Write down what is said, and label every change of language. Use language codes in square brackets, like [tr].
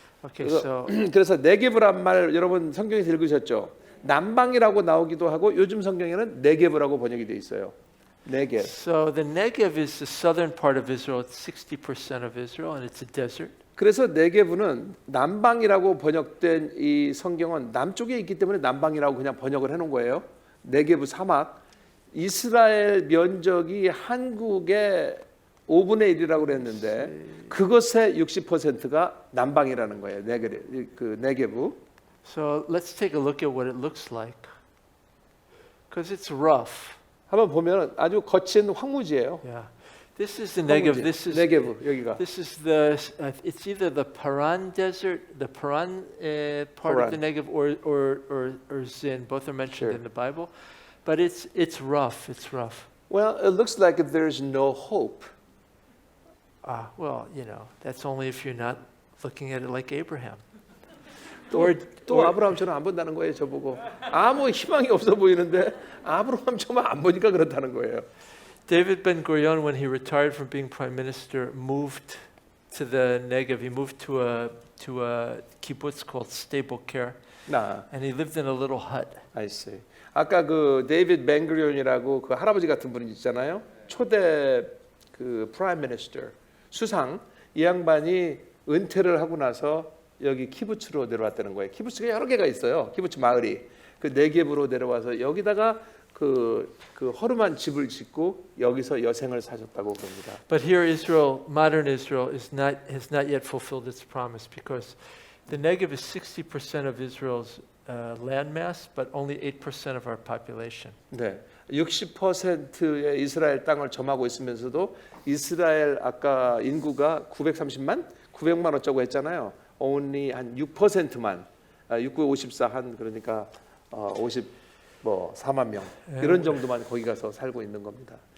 [en] Okay, so [ko] 그래서 네게브란 말 여러분 성경에서 읽으셨죠? 남방이라고 나오기도 하고 요즘 성경에는 네게브라고 번역이 돼 있어요. 네게브. [en] So the Negev is the southern part of Israel. It's 60% of Israel, and it's a desert. [ko] 그래서 네게브는 남방이라고 번역된 이 성경은 남쪽에 있기 때문에 남방이라고 그냥 번역을 해놓은 거예요. 네게브 사막. 이스라엘 면적이 한국의 5분의 1이라고 그랬는데 그것의 60%가 남방이라는 거예요. 네게브. [en] So let's take a look at what it looks like. Because it's rough. [ko] 한번 보면 아주 거친 황무지예요. [en] Yeah. This is the Negev. [ko] 네게브 여기가. [en] This is the. It's either the Paran desert, the Paran part of the Negev, or Zin. Both are mentioned Sure. in the Bible, but it's rough. It's rough. Well, it looks like there's no hope. Well, you know, that's only if you're not looking at it like Abraham. [ko] 또 아브라함처럼 안 본다는 거예요, 저보고. 아무 희망이 없어 보이는데 아브라함처럼 안 보니까 그렇다는 거예요. [en] David Ben-Gurion, when he retired from being prime minister, moved to the Negev. He moved to a kibbutz called Stable Care, and he lived in a little hut. I see. [ko] 아까 그 데이비드 벤그리온이라고 그 할아버지 같은 분이 있잖아요. 초대 그 프라임 미니스터 수상 이 양반이 은퇴를 하고 나서 여기 키부츠로 내려왔다는 거예요. 키부츠가 여러 개가 있어요. 키부츠 마을이 그 네겝으로 내려와서 여기다가 그 허름한 집을 짓고 여기서 여생을 사셨다고 봅니다. [en] But here Israel, modern Israel, has not yet fulfilled its promise because the Negev is 60% of Israel's landmass, but only 8% of our population. [ko] 네, 60%의 이스라엘 땅을 점하고 있으면서도 이스라엘 아까 인구가 900만 어쩌고 했잖아요. only 한 6%만 6954 한 그러니까 4만 명 이런 정도만 거기 가서 살고 있는 겁니다.